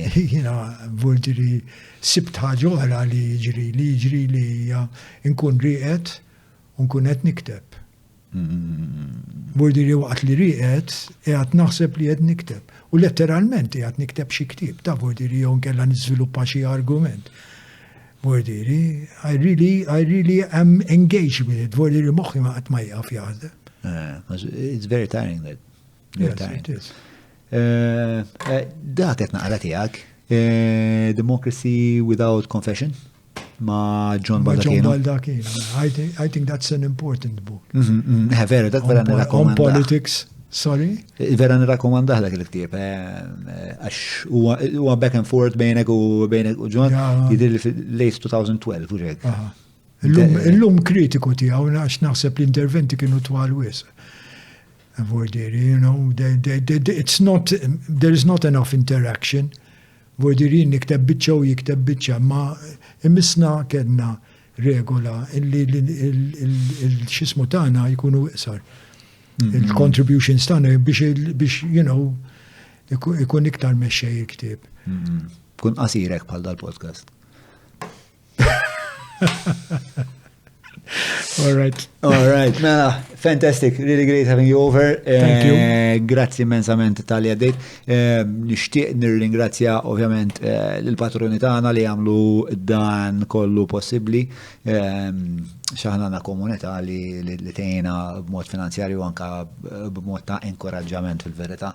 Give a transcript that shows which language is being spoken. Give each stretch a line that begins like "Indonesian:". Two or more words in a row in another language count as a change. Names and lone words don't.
Maltese: Jiena vurdiri sibt ħaġa oħra li jiġri li nkun rieqed u nkun qed nikteb. Vurdiri waqt li rieqed qiegħed naħseb li qed nikteb. U letteralment qiegħed nikteb xi ktieb ta' vurdiri jew nkella niżviluppa xi argument. Vordiri,
English: I really am engaged with it.
Maltese: Vordiri moħħi ma qatt ma jaqaf jaħdem.
English: It's very tiring that. Yes, it is.
Maltese: Dak qed naqra tiegħek. Democracy Without Confession ma' John Baldacchino.
English: I think that's an important book.
Maltese: Vera, dak vera nirrakkomanda.
English: On politics. Sorry?
Maltese: Vera nirrakkomanda dak il-ktieb. Għax huwa
English: back and forth
Maltese: bejnek u John jidhirli fil-late 2012 u ġek. Illum kritiku tiegħu għax naħseb l-interventi kienu twal wisq. Vordiri,
English: it's not, there is not enough interaction.
Maltese: Vordiri nikteb biċċa u jikteb biċċa, ma imisna kedna regola illi il-xismu tagħna jkunu iqsar. Il-contributions tagħna biex, ikun iktar mexxej il-ktieb. Kun qasirek bħal dal-podcast.
English: All right. Mela, fantastic. Really great having you over. Thank you.
Maltese: Grazzi immensament tal-li għaddejt. Nixtieq nirringrazzja ovvjament l-patroni tagħna li għamlu dan kollu possibbli. Xaħna komunità li tgħinha b'mod finanzjarju anka b'mod ta' inkoraġġament fil-verità.